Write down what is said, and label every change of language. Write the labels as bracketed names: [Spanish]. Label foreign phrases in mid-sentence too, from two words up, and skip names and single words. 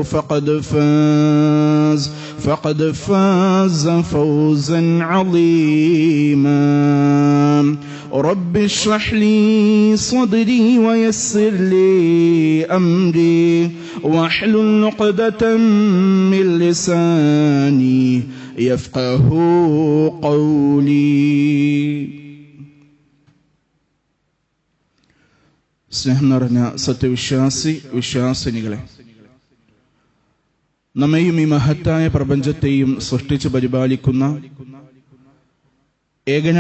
[Arabic] فقد فاز فوزا عظيما رب اشرح لي صدري ويسر لي أمري واحلل عقدة من لساني يفقه قولي. [Malayalam] സ്നേഹം നിറഞ്ഞ വിശ്വാസിനികളെ, നമ്മയും ഈ മഹത്തായ പ്രപഞ്ചത്തെയും സൃഷ്ടിച്ചു പരിപാലിക്കുന്ന ഏകനായ